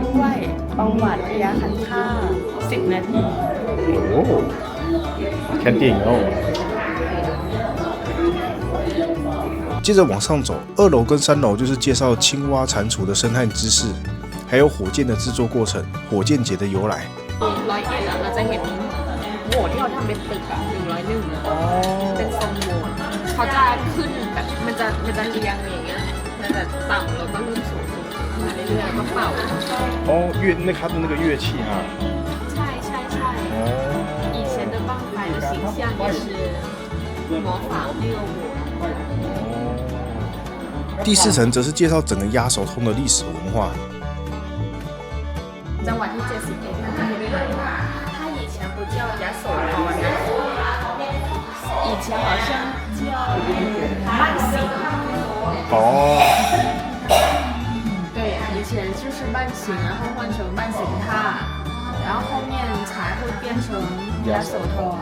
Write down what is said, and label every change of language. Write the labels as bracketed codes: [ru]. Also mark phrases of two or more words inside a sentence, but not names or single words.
[zh] 哦，看电影哦。接着往上走，2楼跟3楼就是介绍青蛙蟾蜍的生态知識，还有火箭的制作過程、火箭節的由來。 [th] เราจะเห็นโหมดที่เขาทำเป็นตึกอะ101เป็นทรงโหมดเขาจะขึ้นแบบมันจะเรียงอย่างเงี้ยมันจะต่ำแล้วก็เริ่มสูงมาเรื่อยๆแล้วก็เป่า [zh] 哦，那它的那个乐器哈。 ใช่哦以前的棒牌的形象也是模仿那个我第4層則是介紹整個鴨手通的歷史文化。 [th] จังหวัดที่71นะคะ [zh] 它以前不叫亚手通นะ以前好像叫慢行哦。对，以前就是慢行，然后换成慢行踏，然后后面才会变成亚手通。